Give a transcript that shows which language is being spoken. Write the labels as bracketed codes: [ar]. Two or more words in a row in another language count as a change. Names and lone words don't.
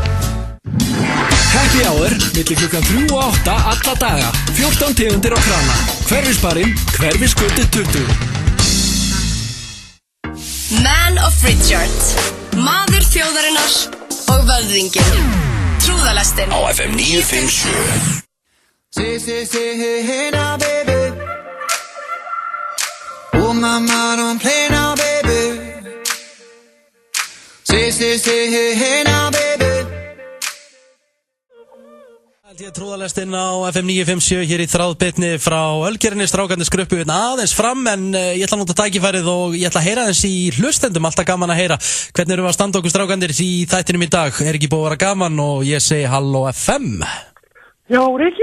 [en] Happy hour, [is] milli klukkan 3 og 8 alla daga. 14 tegundir á krana. Hverfisbarinn, Hverfisgötu 20. [en] Man of Richard. [is] Maður þjóðarinnar og vöðvinginn. Trúðalestin á FM 957. [en] Hey now baby. Oh mama don't play now baby. Say hey now baby. [is] Trúðalestinn á FM 957 hér í þráðbyrni frá Ölgerinni. Strákarnir skruppu aðeins fram en ég ætla að nota tækifærið og ég ætla að heyra aðeins í hlustendum. Alltaf gaman að heyra hvernig erum við að standa okkur strákarnir í þættinum í dag. Er ekki búið að vera gaman og ég segi halló FM. Já, Riki.